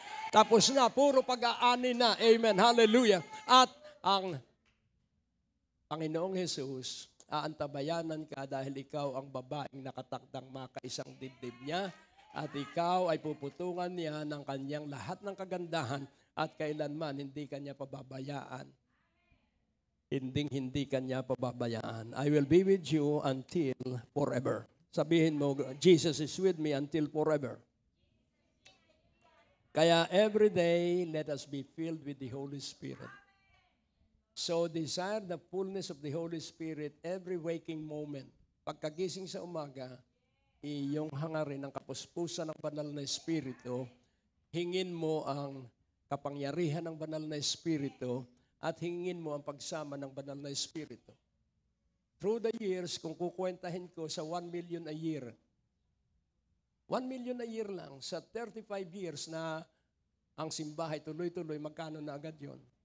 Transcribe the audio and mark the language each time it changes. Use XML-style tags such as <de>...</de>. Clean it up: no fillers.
<tl>Tapos na, puro pag-aani na. Amen? Hallelujah. At ang Panginoong Jesus, aantabayanan ka dahil ikaw ang babaeng nakatakdang makaisang dibdib niya at ikaw ay puputungan niya ng kanyang lahat ng kagandahan at kailanman hindi kanya pababayaan. Hindi kanya pababayaan.</tl> <en>I will be with you until forever.</en> <tl>Sabihin mo,</tl> <en>Jesus is with me until forever. Kaya every day, let us be filled with the Holy Spirit. So desire the fullness of the Holy Spirit every waking moment.</en> <tl>Pagkagising sa umaga, iyong hangarin ang kapuspusan ng banal na Espiritu, hingin mo ang kapangyarihan ng banal na Espiritu, at hingin mo ang pagsama ng banal na Espiritu. Through the years, kung kukwentahin ko sa 1 million a year, 1 million a year lang, sa 35 years na ang simbahay tuloy-tuloy, magkano na agad yon?</tl>